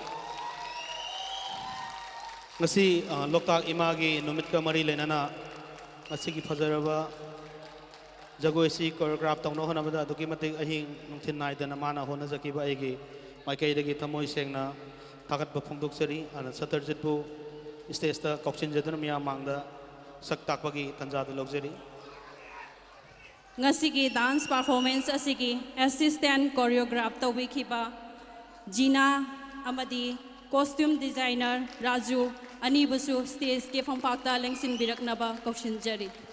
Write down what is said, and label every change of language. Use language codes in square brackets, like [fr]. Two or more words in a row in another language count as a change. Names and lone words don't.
[mni] ngasi LOKTAK ima gi numit ka mari lenana ngasi gi fajaraba Jagoi si choreograph tawno hanabada aduki matik ahing nungthin naidana mana hona jakiba aigi maikaidagi thamoi sengna thagatba phongdoksari ana Satarjit bu stage ta koksinjaduna miyam mangda sak takbagi tanjadu luxury Ngasigi [en] dance performance [mni] asigi [en] assistant choreograph [mni] tawikhiba Gina amadi [en] costume designer [mni] Raju anibusu stage ke phangpakta lengsin biraknaba koksinjari